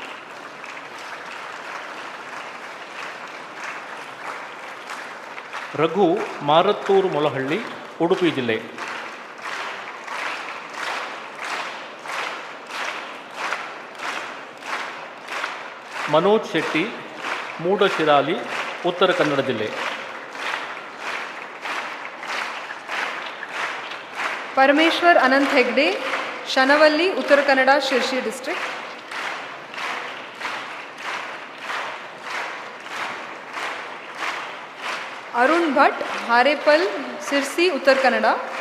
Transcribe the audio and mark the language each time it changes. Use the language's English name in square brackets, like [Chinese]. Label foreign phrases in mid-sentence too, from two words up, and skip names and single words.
[Kannada] ರಘು, ಮಾರತ್ತೂರು, ಮೊಲಹಳ್ಳಿ, ಉಡುಪಿ ಜಿಲ್ಲೆ. ಮನೋಜ್ ಶೆಟ್ಟಿ, ಮೂಡಶಿರಾಲಿ, ಉತ್ತರ ಕನ್ನಡ ಜಿಲ್ಲೆ. [English] Parameshwar Anant Hegde, Shanavalli, Uttara Kannada, Shirshi district. Arun Bhatt, Harepal, Sirsi, Uttara Kannada.